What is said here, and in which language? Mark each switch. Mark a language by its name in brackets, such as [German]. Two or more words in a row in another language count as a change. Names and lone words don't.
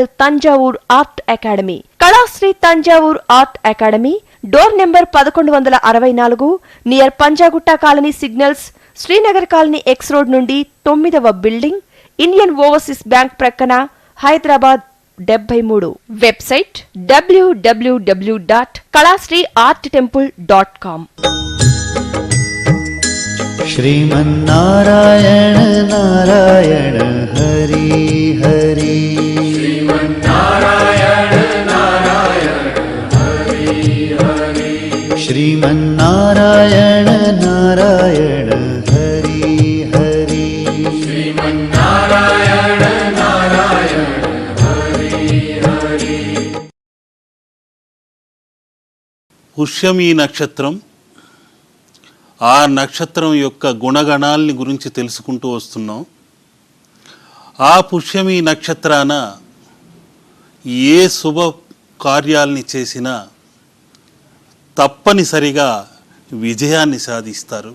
[Telugu] తంజావూర్ ఆర్ట్ అకాడమీ, కళాశ్రీ తంజావూర్ ఆర్ట్ అకాడమీ, [English] door number [Telugu] 1164, [English] near Panjagutta colony signals, [Telugu] శ్రీనగర్ కాలనీ [English] X road [Telugu] నుండి 9వ బిల్డింగ్, ఇండియన్ ఓవర్సీస్ బ్యాంక్ ప్రక్కన, హైదరాబాద్ 73. వెబ్సైట్ www.kalasriarttemple.com। [Sanskrit] श्रीमन्नारायण नारायण हरि हरि श्रीमन्नारायण नारायण हरि हरि श्रीमन्नारायण नारायण हरि हरि श्रीमन्नारायण नारायण हरि हरि। [Telugu] పుష్యమి నక్షత్రం, ఆ నక్షత్రం యొక్క గుణగణాలని గురించి తెలుసుకుంటూ వస్తున్నాం. ఆ పుష్యమి నక్షత్రాన ఏ శుభ కార్యాలని చేసినా తప్పనిసరిగా విజయాన్ని సాధిస్తారు.